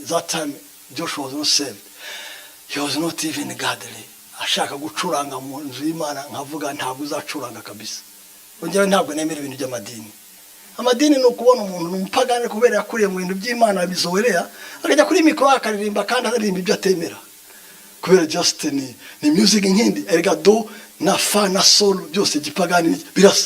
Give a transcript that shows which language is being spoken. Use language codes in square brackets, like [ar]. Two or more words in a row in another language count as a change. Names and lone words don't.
[en] That time Joshua was not saved. He was not even godly. [rw] Ashaka gucuranga mu nzu y'Imana, nkavuga ntabwo uzacuranga kabisa. Ongera ntabwo nemera ibintu by'amadini. Amadini no kubona umuntu n'umupagane kubera yakuriye mu bintu by'Imana bizowerea, akajya kuri mikoro akaririmba kandi aririmba ibyo atemera. Kubera just ni music nkindi, erega do na fa na solo byose gipagani birasa.